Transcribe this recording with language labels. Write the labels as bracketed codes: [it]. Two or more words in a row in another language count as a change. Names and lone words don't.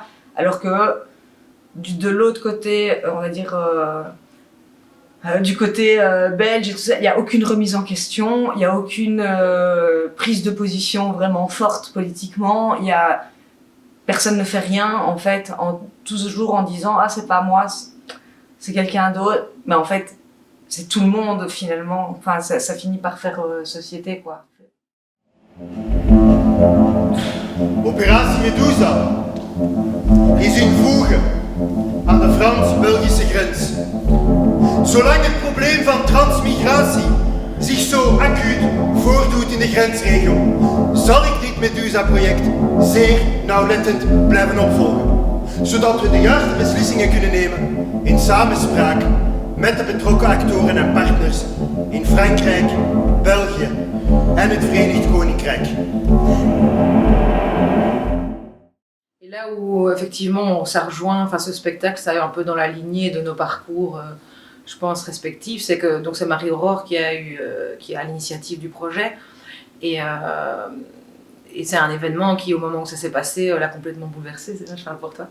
[fr] Alors que de l'autre côté, on va dire du côté belge et tout ça, il n'y a aucune remise en question, il n'y a aucune prise de position vraiment forte politiquement, personne ne fait rien en fait, toujours en disant ah c'est pas moi, c'est quelqu'un d'autre, mais en fait c'est tout le monde finalement, enfin ça finit par faire société quoi. [nl] Operatie Medusa is in voege aan de Frans-Belgische grens. Zolang het probleem van transmigratie zich zo acuut voordoet in de grensregio, zal ik dit Medusa-project zeer nauwlettend blijven opvolgen, zodat we de juiste beslissingen kunnen nemen in samenspraak met de betrokken actoren en partners in Frankrijk, België en het Verenigd Koninkrijk. [fr] Et là où effectivement ça rejoint, enfin ce spectacle, ça est un peu dans la lignée de nos parcours, je pense respectifs, c'est que donc c'est Marie-Aurore qui est à l'initiative du projet et c'est un événement qui, au moment où ça s'est passé, l'a complètement bouleversé. C'est ça, je parle pour toi.